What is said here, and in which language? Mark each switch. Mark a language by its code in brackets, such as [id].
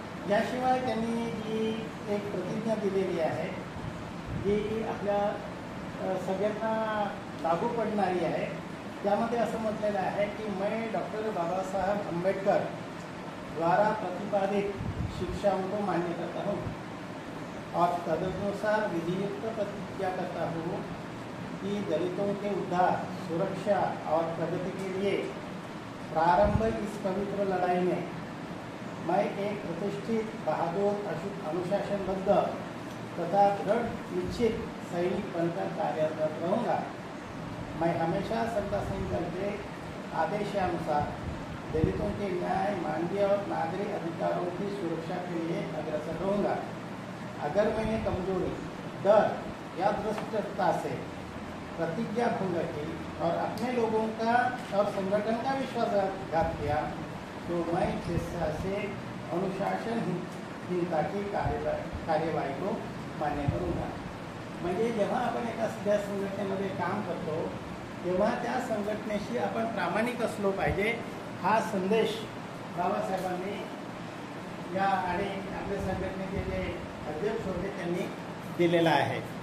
[mr] याशिवाय त्यांनी जी एक प्रतिज्ञा दिलेली आहे जी आपल्या सगळ्यांना लागू पडणारी आहे. त्यामध्ये असं म्हटलेलं आहे की [hi] मैं डॉक्टर बाबासाहेब आंबेडकर द्वारा प्रतिपादित शिक्षाओं को मान्य करता हूँ और तदनुसार विधियुक्त प्रतिज्ञा करता हूँ कि दलितों के उद्धार, सुरक्षा और प्रगति के लिए प्रारंभ इस पवित्र लड़ाई में मैं एक प्रतिष्ठित, बहादुर, अनुशासनबद्ध तथा दृढ़ निश्चित सैनिक बनकर कार्यरत रहूँगा। मैं हमेशा सत्ता संकल्प के आदेशानुसार दलितों के न्याय, मानवीय और नागरिक अधिकारों की सुरक्षा के लिए अग्रसर रहूँगा। अगर मैंने कमजोरी, डर या दुष्टता से प्रतिज्ञा भंग की और अपने लोगों का और संगठन का विश्वासघात किया तो मैं स्वेच्छा से अनुशासनहीनता की कार्यवाही को मान्य करूँगा। [mr] म्हणजे जेव्हा आपण एका सध्या संघटनेमध्ये काम करतो तेव्हा त्या संघटनेशी आपण प्रामाणिक असलो पाहिजे, हा संदेश बाबासाहेबांनी या आणि आपल्या संघटनेचे जे अध्यक्ष होते त्यांनी दिलेला आहे।